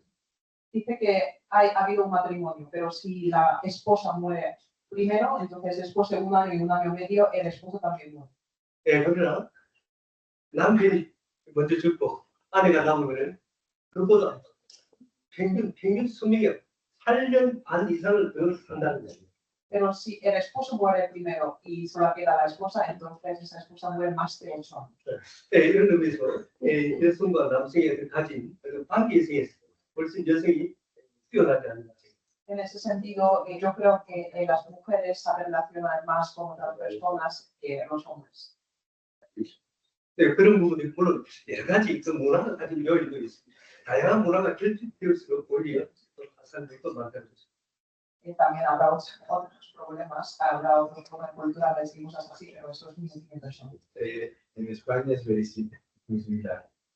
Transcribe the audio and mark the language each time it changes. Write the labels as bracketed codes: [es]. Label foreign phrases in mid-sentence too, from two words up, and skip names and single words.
[es] Dice que ha habido un matrimonio, pero si la esposa muere primero, entonces después de un año y un año y medio, el esposo también muere. [ko] 그러나 남편이 먼저 죽고 아내가 남으면 그보다 평균 수명이 8년 반 이상을 더 산다는 거예요. [es] Pero si el esposo muere primero y solo queda la esposa, entonces esa esposa muere más de 8 años. [ko] 이런 의미에서 여성과 남성이 가진 관계성에서 훨씬 여성이 뛰어나지 않는 거죠. [es] En ese sentido, yo creo que las mujeres saben relacionar más con otras personas que los hombres. [ko] 그런 부분이 물론 여러 가지 그 문화가 가진 요인도 있습니다. 다양한 문화가 결집될수록 오히려 자살률도 많다는 거죠. [es] También habrá otros problemas, habrá otros problemas culturales y cosas así, pero eso es muy personal. En España es muy similar.